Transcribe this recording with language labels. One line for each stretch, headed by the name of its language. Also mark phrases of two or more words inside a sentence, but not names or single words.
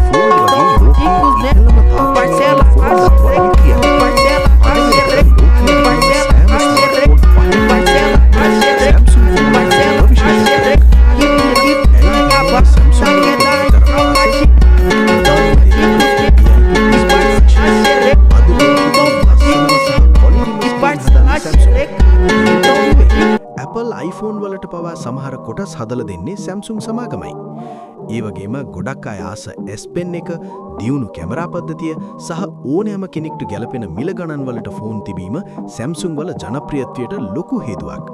Portuguese: Então pode comer, parcela a xereca, parcela a xereca, parcela a xereca, parcela a xereca, parcela a xereca. Que piranha barata quer dar em troca de então pode comer e parcela a xereca.
Sinhala: Apple iPhone වලට පවා සමහර කොටස් හදලා දෙන්නේ Samsung සමාගමයි. ඒ වගේම ගොඩක් අය ආස S Pen එක, දියුණු කැමරා පද්ධතිය සහ ඕනෑම කෙනෙක්ට ගැලපෙන මිල ගණන් වලට ෆෝන් තිබීම Samsung වල ජනප්‍රියත්වයට ලොකු හේතුවක්.